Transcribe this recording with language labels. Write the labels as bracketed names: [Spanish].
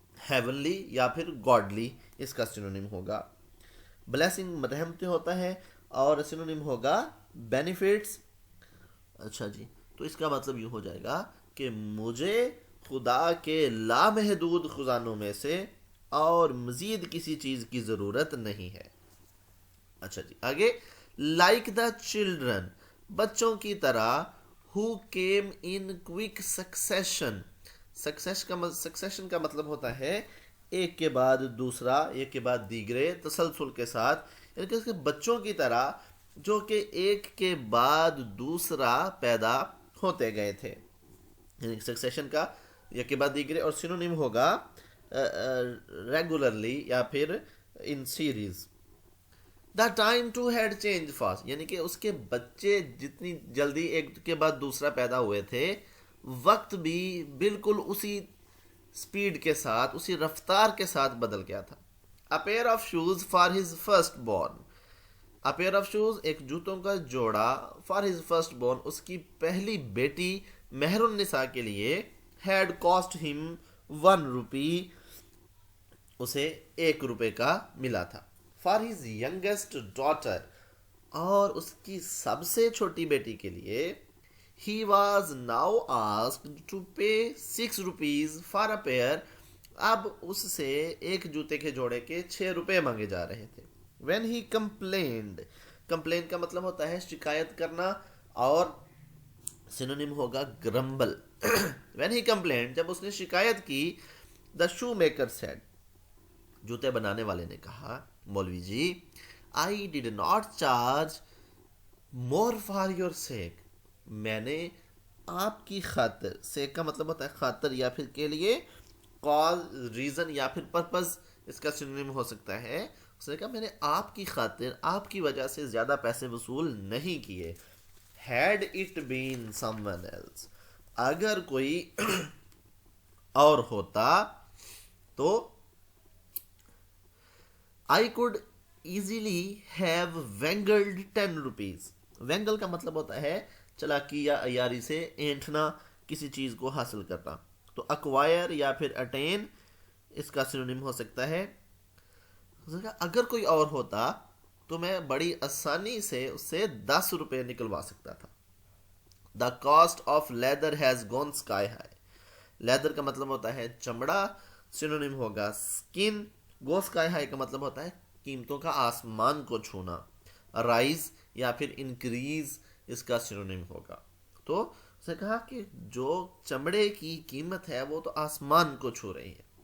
[Urdu] Heavenly یا پھر godly اس کا سینونیم ہوگا. بلیسنگ رحمت ہوتا ہے اور سینونیم ہوگا بینیفٹس. اچھا جی، تو اس کا مطلب یوں ہو جائے گا کہ مجھے خدا کے لامحدود خزانوں میں سے اور مزید کسی چیز کی ضرورت نہیں ہے. اچھا جی آگے. [English] like the children, [Urdu] بچوں کی طرح. [English] Who came in quick succession. [Urdu] Succession کا مطلب ہوتا ہے ایک کے بعد دوسرا، ایک کے بعد دیگرے، تسلسل کے ساتھ. یعنی کہ اس کے بچوں کی طرح جو کہ ایک کے بعد دوسرا پیدا ہوتے گئے تھے. یعنی سکسیشن کا ایک کے بعد دیگرے، اور سینونیم ہوگا ریگولرلی یا پھر ان series. [English] the time to head change fast, [Urdu] یعنی کہ اس کے بچے جتنی جلدی ایک کے بعد دوسرا پیدا ہوئے تھے، وقت بھی بالکل اسی سپیڈ کے ساتھ، اسی رفتار کے ساتھ بدل گیا تھا. [English] A pair of shoes for his first born. A pair of shoes [Urdu] ایک جوتوں کا جوڑا. [English] For his first born [Urdu] اس کی پہلی بیٹی مہر النساء کے لیے. [English] Had cost him 1 rupee [Urdu] اسے 1 روپے کا ملا تھا. [English] For his youngest daughter [Urdu] اور اس کی سب سے چھوٹی بیٹی کے لیے. [English] He was now asked to pay 6 rupees for a pair. [Urdu] اب اس سے ایک جوتے کے جوڑے کے 6 روپے مانگے جا رہے تھے. [English] When he complained. [Urdu] کمپلین کا مطلب ہوتا ہے شکایت کرنا اور سینونیم ہوگا گرمبل. [English] When he complained [Urdu] جب اس نے شکایت کی. [English] The shoemaker said [Urdu] جوتے بنانے والے نے کہا مولوی جی [English] I did not charge more for your sake. [Urdu] میں نے آپ کی خاطر، سیک کا مطلب ہوتا ہے خاطر یا پھر کے لیے، کاز ریزن یا پھر پرپز اس کا سینونیم ہو سکتا ہے. اس نے کہا میں نے آپ کی خاطر، آپ کی وجہ سے زیادہ پیسے وصول نہیں کیے. [English] Had it been someone else [Urdu] اگر کوئی اور ہوتا تو [English] I could easily have wangled 10 rupees. [Urdu] وینگل کا مطلب ہوتا ہے چلاکی یا عیاری سے اینٹھنا، کسی چیز کو حاصل کرنا. تو اکوائر یا پھر اٹین اس کا سینونیم ہو سکتا ہے. اگر کوئی اور ہوتا تو میں بڑی آسانی سے اس سے 10 روپے نکلوا سکتا تھا. [English] The cost of leather has gone sky high. [Urdu] Leather کا مطلب ہوتا ہے چمڑا، سینونیم ہوگا اسکن. گو اسکائی ہائی کا مطلب ہوتا ہے قیمتوں کا آسمان کو چھونا. رائز یا پھر انکریز اس کا سینونیم ہوگا. تو اس نے کہا کہ جو چمڑے کی قیمت ہے وہ تو آسمان کو چھو رہی ہے.